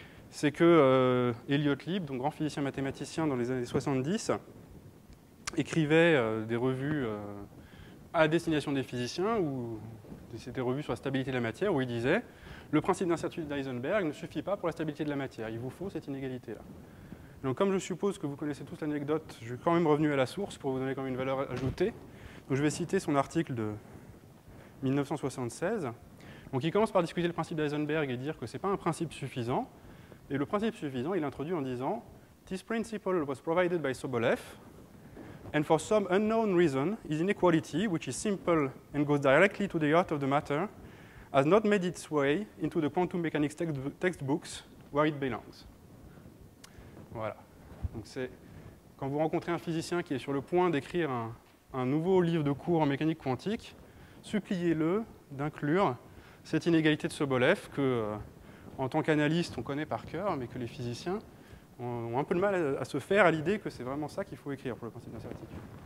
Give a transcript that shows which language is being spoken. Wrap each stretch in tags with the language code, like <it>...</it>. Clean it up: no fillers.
<fr>C'est que Elliott Lieb, donc grand physicien mathématicien dans les années 70, écrivait des revues à destination des physiciens, où c'était des revues sur la stabilité de la matière, où il disait « Le principe d'incertitude d'Heisenberg ne suffit pas pour la stabilité de la matière, il vous faut cette inégalité-là ». Donc comme je suppose que vous connaissez tous l'anecdote, je suis quand même revenu à la source pour vous donner quand même une valeur ajoutée. Donc je vais citer son article de 1976. Donc il commence par discuter le principe d'Heisenberg et dire que ce n'est pas un principe suffisant. Et le principe suffisant, il introduit en disant</fr> <en>« This principle was provided by Sobolev, and for some unknown reason, his inequality, which is simple and goes directly to the heart of the matter, has not made its way into the quantum mechanics textbooks where it belongs. »</en> <fr>Voilà. Donc c'est quand vous rencontrez un physicien qui est sur le point d'écrire un nouveau livre de cours en mécanique quantique, suppliez-le d'inclure cette inégalité de Sobolev que, en tant qu'analyste, on connaît par cœur, mais que les physiciens ont un peu de mal à se faire à l'idée que c'est vraiment ça qu'il faut écrire pour le principe d'incertitude.</fr>